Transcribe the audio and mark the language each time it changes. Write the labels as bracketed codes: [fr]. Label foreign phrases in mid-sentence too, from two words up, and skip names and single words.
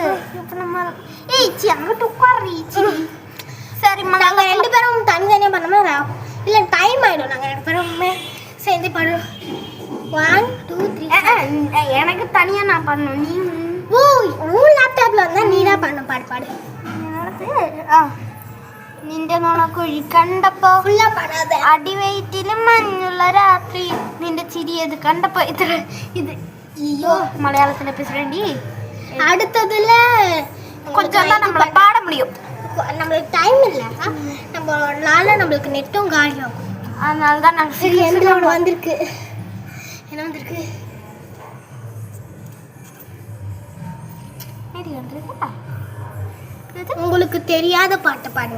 [ta] இப்போ நம்ம சி அங்கிட்டு உட்காரு. சரிம்மா, நாங்கள் 2 பேரும் தனித்தனியாக பண்ணோம்னா இல்லை டைம் ஆகிடும். நாங்கள் 2 பேருமே சேர்ந்து பாடுறோம். 1 2 3. எனக்கு தனியாக நான் பண்ணணும். நீ உன் லேப்டாப்ல வந்தால் நீ தான் பண்ணணும். பாடு. [ml] നിന്റെ നോണക്കുഴി കണ്ടപ്പോ അടിവയറ്റിലും മഞ്ഞുള്ള രാത്രി നിന്റെ ചിരിയത് കണ്ടപ്പോ ഇത്ര ഇത്. [ta] ஐயோ மலையாளத்தில் பேசுகிறேன்டி. அடுத்ததுல கொஞ்சம் தான் நம்மளை பாட முடியும். நம்மளுக்கு டைம் இல்லை, நம்மளுக்கு நெட்டும் காலி ஆகும். அதனால தான் நாங்கள் சரி எந்த ஒன்று வந்திருக்கு. என்ன வந்திருக்கு? உங்களுக்கு தெரியாத பாட்டை பாடுங்க.